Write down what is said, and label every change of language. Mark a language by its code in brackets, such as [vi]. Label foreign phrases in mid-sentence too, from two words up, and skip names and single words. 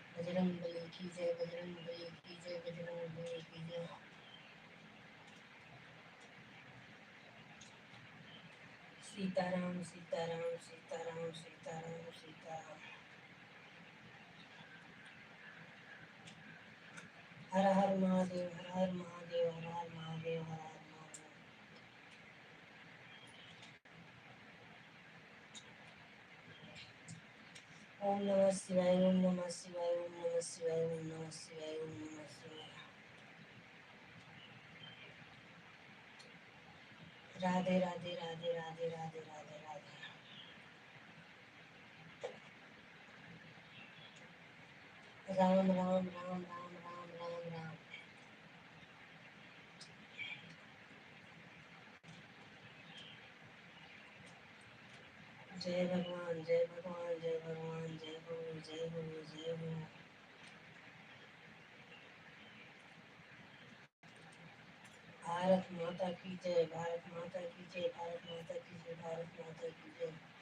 [hi] बजरंग बली की जय, बजरंग बली की जय, बजरंग बली की जय। सीताराम सीताराम सीताराम सीताराम सीताराम। हर हर महादेव, हर हर महादेव, हर हर महादेव, हर हर महादेव। [sa] ओम नमः शिवाय, ओम नमः शिवाय, ओम नमः शिवाय, ओम नमः शिवाय, ओम नमः शिवाय। [hi] राधे राधे राधे राधे राधे राधे राधे। राम राम राम राम राम राम राम। जय भगवान, जय भगवान, जय भगवान, जय हो, जय हो, जय हो। भारत माता की जय, भारत माता की जय, भारत माता की जय, भारत माता की जय।